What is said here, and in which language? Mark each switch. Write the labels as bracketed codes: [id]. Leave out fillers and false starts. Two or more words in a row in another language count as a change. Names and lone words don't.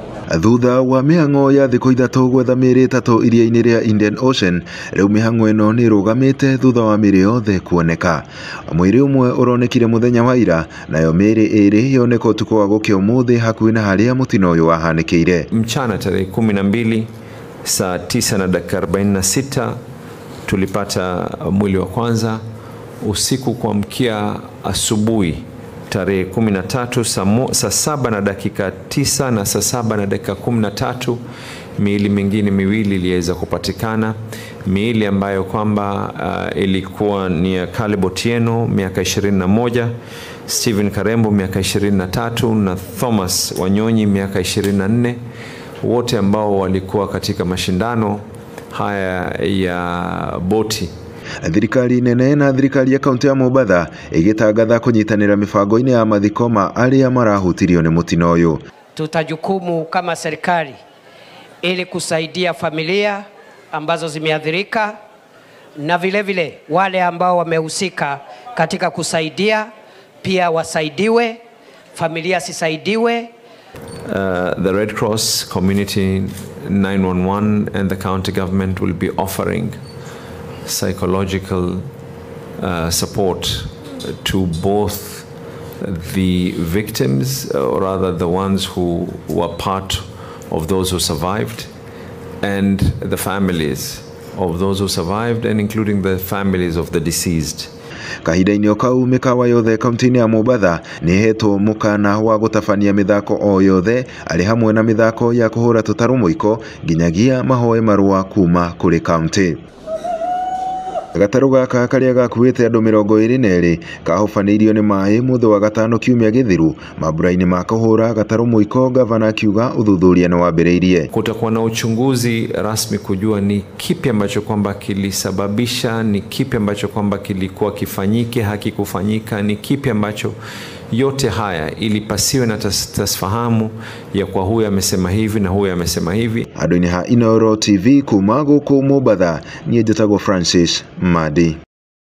[ki] Thutha wa mĩhang'o ya thikũ ithatũ gwetha mĩĩrĩ ĩtatũ iria-inĩ rĩa Indian Ocean, rĩu mĩhang'o ĩno nĩ ĩrũgamĩte thutha wa mĩĩrĩ yothe kuoneka. Mwĩrĩ ũmwe ũronekire mũthenya wa ira, nayo mĩĩrĩ ĩrĩ yoneka ũtukũ wa gũkĩa ũmũthĩ hakuhĩ na harĩa mũtino ũyũ wahanĩkĩire. [sw] Mchana tarehe 12 saa 9:46 tulipata mwili wa kwanza. Usiku kuamkia asubuhi tarehe 13 saa 7:09 na saa 7:13 miili mingine miwili iliweza kupatikana. Miili ambayo kwamba ilikuwa ni ya Caleb Otieno miaka 21, Stephen Karembo miaka 23 na Thomas Wanyonyi miaka 24, wote ambao walikuwa katika mashindano haya ya boti. [ki] Thirikari nene na thirikari ya kaunti ya Mombasa igitangatha kunyitanira mibango-ini ya mathiko ma aria marahutirio ni mutino uyu. [sw] Tutajukumu kama serikali ili kusaidia familia ambazo zimeathirika na vile wale ambao wamehusika katika kusaidia pia wasaidiwe, familia sisaidiwe. [en] The Red Cross, Community 911 and the county government will be offering psychological support to both the victims, or rather the ones who were part of those who survived, and the families of those who survived, and including the families of the deceased. [ki] Kahinda-inĩ o kau mĩkawa yothe kaunti-inĩ ya Mombasa nĩ hetwo mũkana wa gũtabania mĩthako o yothe arĩ hamwe na mĩthako ya kũhũra tũtarũ mũiko nginyagia mahoe marũa kuma kũrĩ kaunti. Gatarũ gaka karĩa gakuĩte andũ 22 kahobanĩirio nĩ maĩ mũthĩ wa gatano kiumia gĩthiru mambura-inĩ ma kũhũra gatarũ mũiko. Gavana akiuga uthuthuria nĩ wambĩrĩirie. [sw] Kutakuwa na uchunguzi rasmi kujua ni kipi ambacho kwamba kilisababisha, ni kipi ambacho kwamba kilikuwa kifanyike, hakikufanyika, ni kipi ambacho, yote haya ili pasiwe na tasfahamu ya kwa huyu amesema hivi na huyu amesema hivi. [ki] Andũ-inĩ ha Inooro TV kuma gũkũ Mombasa, niĩ njĩtagwo Francis Madi.